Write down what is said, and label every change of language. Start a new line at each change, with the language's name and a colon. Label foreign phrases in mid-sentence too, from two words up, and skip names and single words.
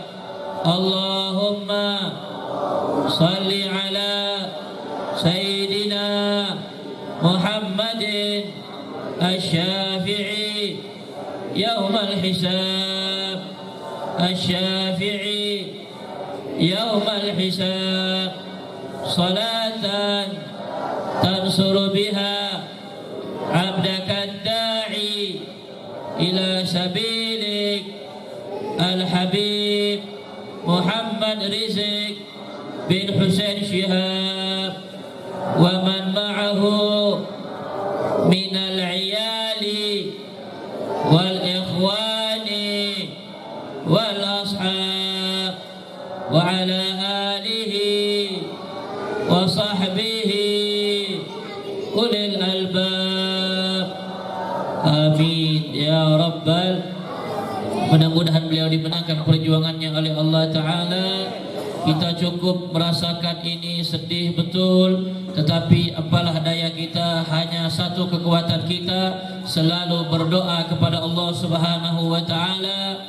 Arabic: اللهم صل على سيدنا محمد الشافع يوم الحساب الشافع يوم الحساب asy-syafi'i yaumal hisab صلاة تنصر بها عبدك الداعي إلى سبيلك الحبيب Muhammad Rizik bin Hussein Syihab ومن معه من العيال والإخوان والأصحاب وعلى آله وصحبه أولي الألباب. آمين يا رب ال.
Malay: Mudah-mudahan beliau dimenangkan perjuangannya oleh
Arabic: الله تعالى.
Malay: Kita cukup merasakan ini sedih betul, tetapi apalah daya kita, hanya satu kekuatan kita selalu berdoa kepada
Arabic: الله سبحانه وتعالى.